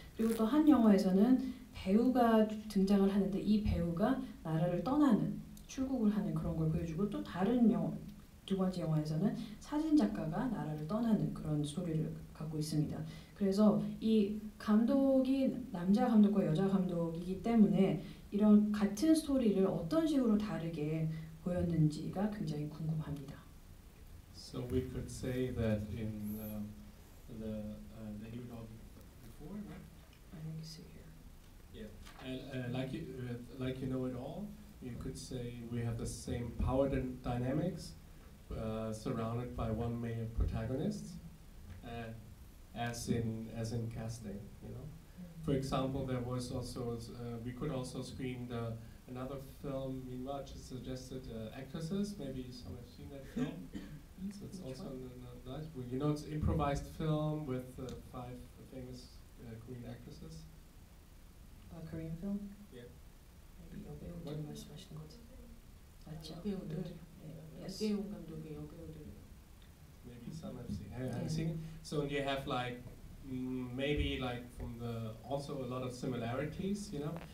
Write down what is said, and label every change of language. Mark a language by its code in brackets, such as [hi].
[ko] 그리고 또 한 영화에서는 배우가 등장을 하는데 이 배우가 나라를 떠나는 출국을 하는 그런 걸 보여주고 또 다른 두 번째 영화에서는 사진 작가가 나라를 떠나는 그런 스토리를 갖고 있습니다. 그래서 이 감독이 남자 감독과 여자 감독이기 때문에 이런 같은 스토리를 어떤 식으로 다르게 보였는지가 굉장히 궁금합니다. [en] So we could say that in the you know before, right? I think it's here. Yeah, and like you know it all, you could say we have the same power dynamics, surrounded by one male protagonist, as in casting. You know, for example, there was also we could also screen another film. Minwa just suggested Actresses. Maybe some have seen that film. So it's also nice. Well, you know, it's an improvised film with 5 famous Korean actresses. A Korean film? Yeah. [ko] maybe 여배우들 말씀하시는 거 맞죠? 여배우들. [en] Yes. [ko] 박재용 감독의 여배우들. [en] Maybe some have seen. Have seen it. So you have like maybe like from the also a lot of similarities, you know.